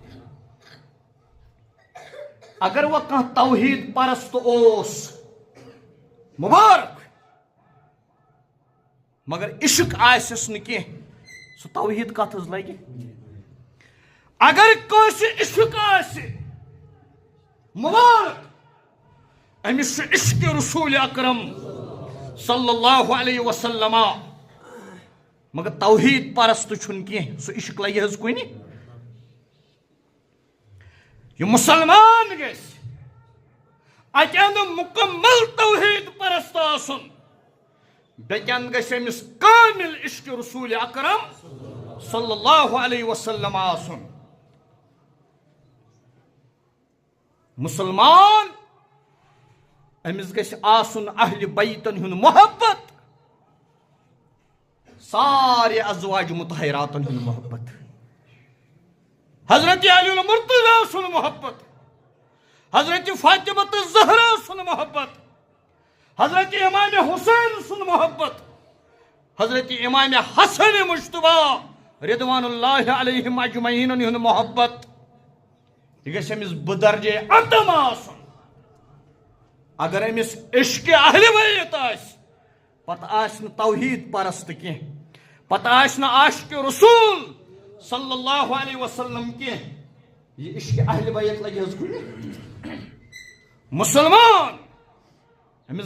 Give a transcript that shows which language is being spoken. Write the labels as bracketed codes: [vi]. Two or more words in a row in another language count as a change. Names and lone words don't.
[ks] اگر وہ کانٛہہ توحید پرست اوس مبارک مگر عشق آسٮ۪س نہٕ کینٛہہ سُہ توحید کتھ حظ لگہِ اگر کٲنٛسہِ عشق آسہِ مبارک امس چھُ عشق رسول اکرم [ar] صلی اللہ علیہ وسلم [ks] مگر توحید پرست چھُنہٕ کینٛہہ سُہ عشق لگہِ حظ کُنہِ یہ مسلمان گژھِ اتہِ اندٕ مکمل توحید پرست آسن بیٚکہِ اندٕ گژھِ أمِس کامل عشق رسول اکرم [ar] صلی اللہ علیہ وسلم [ks] آسن مسلمان امس گژھِ آسن اہل بیتن ہُنٛد محبت سارے ازواج مطہراتن ہُنٛد محبت حضرت علی المرتضیٰ سن محبت حضرت فاطمہ الزہرا سن محبت حضرت امام حسین سن محبت حضرت امام حسن مجتبیٰ [ar] رضوان اللہ علیہم اجمعین [ks] ہُنٛد محبت یہ گژھِ أمِس بدرجے عتم آسن اگر أمِس عشق اہل بیت آسہِ پتہٕ آسہِ نہٕ توحید پرست کینٛہہ پتہٕ آسہِ نہٕ عاشق رسول [ar] صلی اللہ علیہ وسلم [ks] کینٛہہ یہ عشق اہل بیت لگہِ حظ کُنہِ مسلمان امس